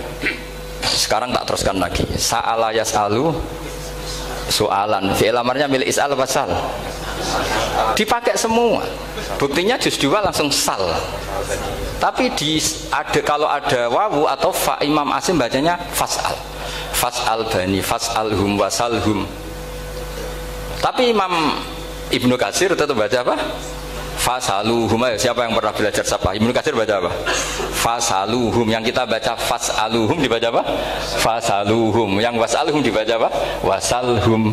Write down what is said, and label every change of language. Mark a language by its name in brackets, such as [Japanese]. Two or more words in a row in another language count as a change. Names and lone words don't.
[Indonesian] Sekarang tak teruskan lagi. [Arabic] سأل يسأل [Indonesian] soalan, fi'il amarnya milik [Arabic] اسأل وسل, [Indonesian] dipakai semua. Buktinya juz 2 langsung sal. Tapi kalau ada wawu atau fa, Imam Hasim bacanya fas'al. [Arabic] فاسأل بني، فاسألهم واسألهم. [Indonesian] Tapi Imam Ibnu Katsir tetap baca apa? [Arabic] Fasaluhum. [Indonesian] Siapa yang pernah belajar sapa? Ibnu Katsir baca apa? Fasaluhum. Yang kita baca fasaluhum dibaca apa? [Arabic] Fasaluhum. [Indonesian] Yang wasalhum dibaca apa? [Arabic] Wasalhum.